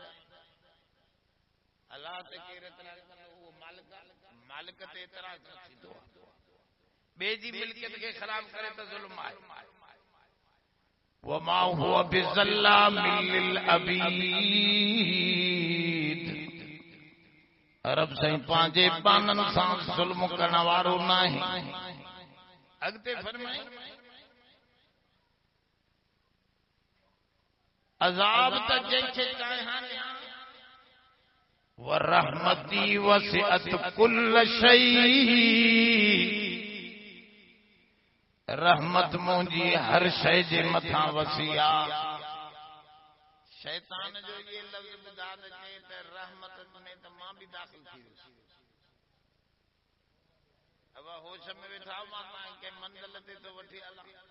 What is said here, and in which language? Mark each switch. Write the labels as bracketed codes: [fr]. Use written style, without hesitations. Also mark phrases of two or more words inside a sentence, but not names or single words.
[sd] अल्लाह ते केर एतिरा उहो मालिक ते एतिरा थींदो ॿिए जी मिल्कियत खे ख़राब करे त ज़ुल्म आहे [ar] وما هو بظلام للعبيد [sd] रब साईं पंहिंजे बाननि सां ज़ुल्म करण वारो नाहे अॻिते फरमाए अज़ाब त जंहिंखे चाहियां [ar] ورحمتي وسعت كل شيء [sd] रहमत मुंहिंजी हर शइ जे मथां वसिया शैतान जो ये लफ़्ज़ ॿुधा त चए त रहमत में त मां बि दाख़िल थी वियुसि अब होश में वेठा मां तव्हांखे मंज़िल ते थो वठी हलां